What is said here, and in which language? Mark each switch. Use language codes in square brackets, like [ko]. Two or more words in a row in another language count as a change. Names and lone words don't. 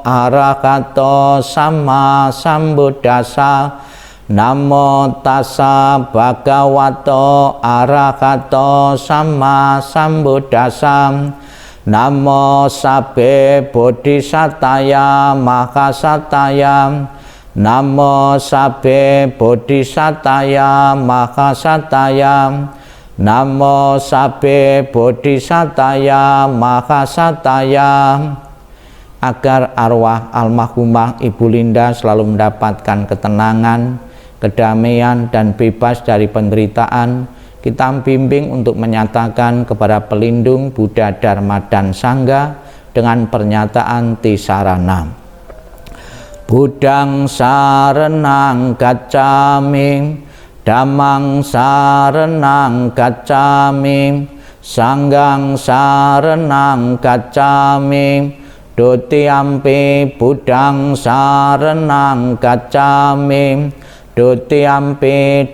[pi] Arahato Sama Sambuddhassa, Namo Tassa Bhagavato Arahato Sama Sambuddhassa, Namo Sabbe Bodhisataya Mahasataya, Namo Sabbe Bodhisataya Mahasataya, Namo Sabbe Bodhisataya Mahasataya. [id] Agar arwah almarhumah Ibu Linda selalu mendapatkan ketenangan, kedamaian, dan bebas dari penderitaan, kita bimbing untuk menyatakan kepada pelindung Buddha, Dharma, dan Sangha dengan pernyataan Tisarana. [pi] Buddhang saranang gacchami, Dhammang saranang gacchami, Sanghang saranang gacchami, Dutiyampi Buddhang saranang gacchami, Dutiyampi